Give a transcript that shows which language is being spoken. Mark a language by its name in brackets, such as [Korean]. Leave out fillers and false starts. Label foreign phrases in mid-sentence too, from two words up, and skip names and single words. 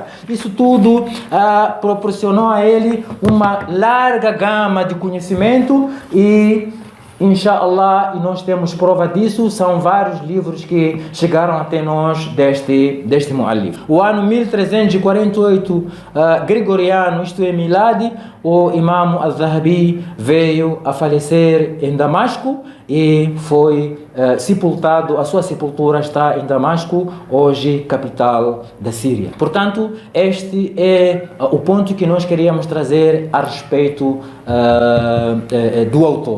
[Portuguese] Isso tudo proporcionou a ele uma larga gama de conhecimento, e Inshallah, e nós temos prova disso, são vários livros que chegaram até nós deste muallif. O ano 1348 gregoriano, isto é Miladi, o Imam al-Zahabi veio a falecer em Damasco e foi sepultado, a sua sepultura está em Damasco, hoje capital da Síria. Portanto, este é o ponto que nós queríamos trazer a respeito do autor.